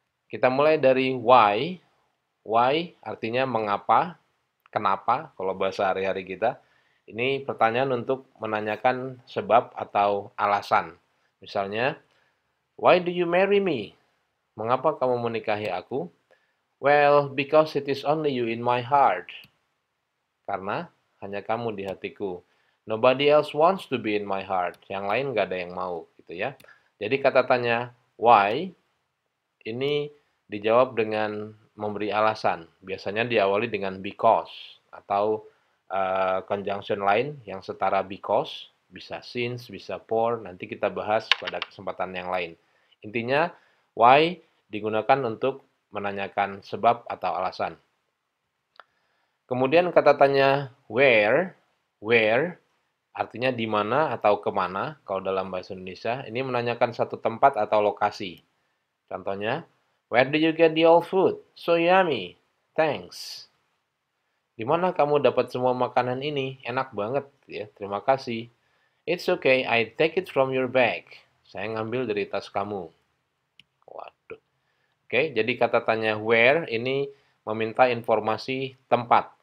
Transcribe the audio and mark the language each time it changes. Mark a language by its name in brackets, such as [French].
[Indonesian] Kita mulai dari why. Why artinya mengapa, kenapa kalau bahasa hari-hari kita. Ini pertanyaan untuk menanyakan sebab atau alasan. [English] Misalnya, why do you marry me? [Indonesian] Mengapa kamu menikahi aku? [English] Well, because it is only you in my heart. [Indonesian] Karena hanya kamu di hatiku. [English] Nobody else wants to be in my heart. [Indonesian] Yang lain nggak ada yang mau, gitu ya. Jadi kata tanya why ini dijawab dengan memberi alasan. Biasanya diawali dengan because atau conjunction lain yang setara because, bisa since, bisa for. Nanti kita bahas pada kesempatan yang lain. Intinya, why digunakan untuk menanyakan sebab atau alasan. Kemudian kata tanya where artinya di mana atau kemana kalau dalam bahasa Indonesia. Ini menanyakan satu tempat atau lokasi. [English] Contohnya, where do you get the old food? So yummy. Thanks. [Indonesian] Di mana kamu dapat semua makanan ini? Enak banget ya. Terima kasih. [English] It's okay, I take it from your bag. [Indonesian] Saya ngambil dari tas kamu. Waduh. Oke, jadi kata tanya where ini meminta informasi tempat.